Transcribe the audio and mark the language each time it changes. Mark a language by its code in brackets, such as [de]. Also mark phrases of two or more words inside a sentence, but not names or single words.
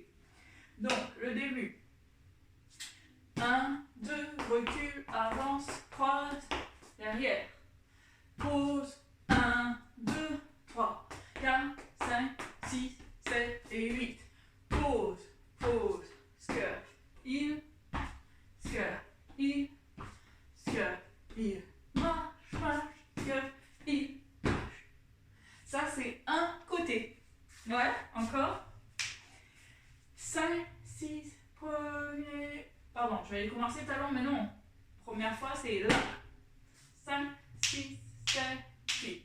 [fr] Donc le début. 1, 2, recule, avance, croise, derrière. Pause, 1, 2, 3, 4, 5, 6, 7 et 8. Pause, pause, [en] scurf, heel, scurf, heel, scurf, heel, [fr] marche, marche, [en] scurf, heel, [fr] marche. Ça c'est un côté. Ouais, encore. 5, 6, premier. Pardon, je vais aller commencer talon, mais non. Première fois c'est là. 5, 6, 7, 8.